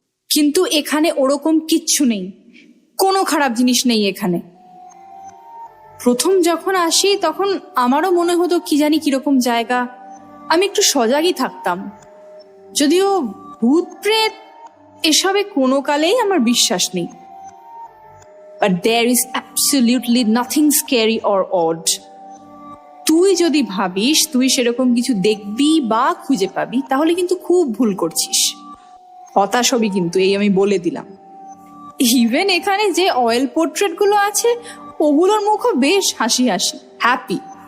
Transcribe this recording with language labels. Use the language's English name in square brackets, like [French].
[Bangla] কিন্তু এখানে ওরকম কিচ্ছু নেই, কোনো খারাপ জিনিস নেই এখানে। প্রথম যখন আসি তখন আমারও মনে হতো কি জানি কিরকম জায়গা, আমি একটু সজাগই থাকতাম। যদিও ভূত প্রেত এসবে কোনো কালেই আমার বিশ্বাস নেই। [English] But there is absolutely nothing scary or odd. [Bangla] তুই যদি ভাবিস তুই সেরকম কিছু দেখবি বা খুঁজে পাবি তাহলে কিন্তু খুব ভুল করছিস। হতাশ হবি কিন্তু, এই আমি বলে দিলাম। ইভেন এখানে যে অয়েল পোর্ট্রেট গুলো আছে ওগুলোর মুখও বেশ হাসি হাসি, হ্যাপি।